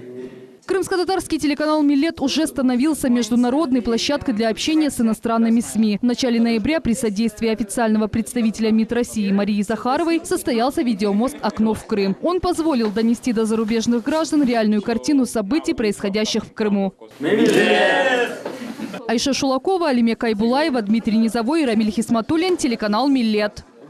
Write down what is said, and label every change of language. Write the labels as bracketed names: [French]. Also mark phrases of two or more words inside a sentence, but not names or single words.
[Russian] Крымско-татарский телеканал «Милет» уже становился международной площадкой для общения с иностранными СМИ. В начале ноября при содействии официального представителя МИД России Марии Захаровой состоялся видеомост «Окно в Крым». Он позволил донести до зарубежных граждан реальную картину событий, происходящих в Крыму. Айша Шулакова, Алимека Айбулаева, Дмитрий Низовой и Рамиль Хисматуллин, телеканал «Милет».